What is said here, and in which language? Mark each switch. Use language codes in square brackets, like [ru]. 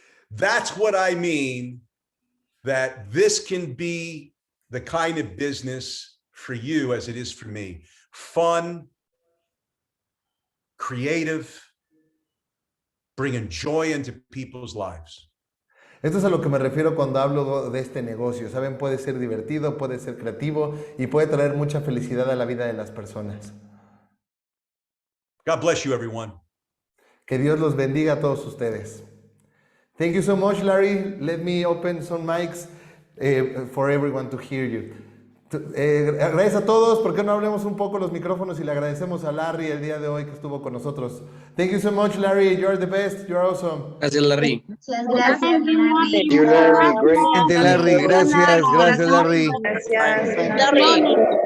[en] That's what I mean, that this can be the kind of business for you as it is for me. Fun, creative, bringing joy into people's lives. [es] Esto es a lo que me refiero cuando hablo de este negocio. Saben, puede ser divertido, puede ser creativo y puede traer mucha felicidad a la vida de las personas. [en] God bless you, everyone. [es] Que Dios los bendiga a todos ustedes. [en] Thank you so much, Larry. Let me open some mics for everyone to hear you. [es] Gracias a todos. ¿Por qué no hablemos un poco los micrófonos y le agradecemos a Larry el día de hoy que estuvo con nosotros? [en] Thank you so much, Larry. You're the best. You're awesome. [es] Gracias, Larry. Gracias, [en] You, Larry, great. [es] Larry, gracias. Gracias, Larry. Gracias, Larry.